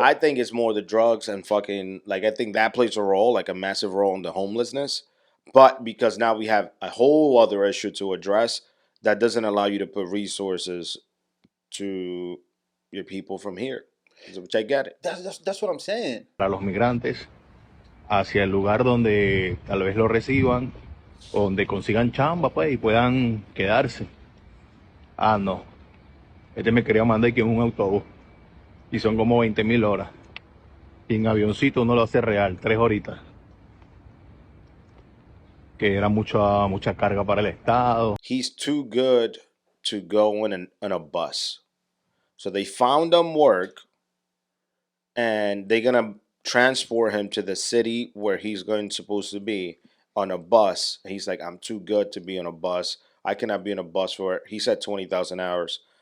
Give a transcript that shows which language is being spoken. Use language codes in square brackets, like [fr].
[en] I think it's more the drugs and fucking, like, I think that plays a role, like a massive role in the homelessness. But because now we have a whole other issue to address, that doesn't allow you to put resources to your people from here, which I get it. That's what I'm saying. [es] Para los migrantes hacia el lugar donde tal vez lo reciban, o donde consigan chamba, pues, y puedan quedarse. Ah, no. Este me quería mandar que en un autobús. Y son como 20.000 horas. Y en avioncito uno lo hace real, 3 horitas. Que era mucha carga para el Estado. [en] He's too good to go in a bus. So they found him work, and they're gonna transport him to the city where he's going supposed to be on a bus. He's like, I'm too good to be on a bus. I cannot be on a bus for, he said, 20,000 hours.